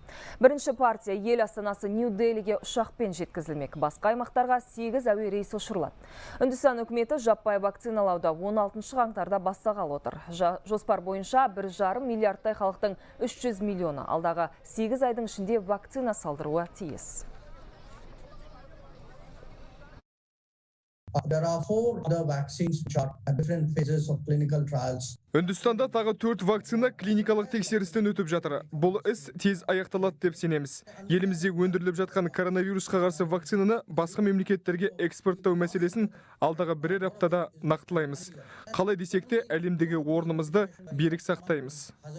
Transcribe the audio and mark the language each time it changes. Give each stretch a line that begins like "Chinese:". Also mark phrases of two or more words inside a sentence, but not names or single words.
Kazakh: Бірінші партия ел астанасы Нью-Делиге ұшақпен жеткізілмек. Басқа аймақтарға 8 әуе рейсі ұшырылады. Үндістан үкіметі жаппай вакциналауда 16 қаңтарда бастағалы отыр. Жоспар бойынша 1,5 миллиардтай халықтың 300 миллионы алдағы 8 айдың ішінде вакцина салдыруы тиіс.
English: There are 4 other vaccines which are at different phases of clinical trials.
Kazakh: Үндістанда тағы 4 вакцина клиникалық тексерістен өтіп жатыр. Бұл іс тез аяқталады деп сенеміз. Елімізде өндіріліп жатқан коронавирусқа қарсы вакцинаны басқа мемлекеттерге экспорттау мәселесін алдағы бірер аптада нақтылаймыз. Қалай десек те әлемдегі орнымызды берік сақтаймыз.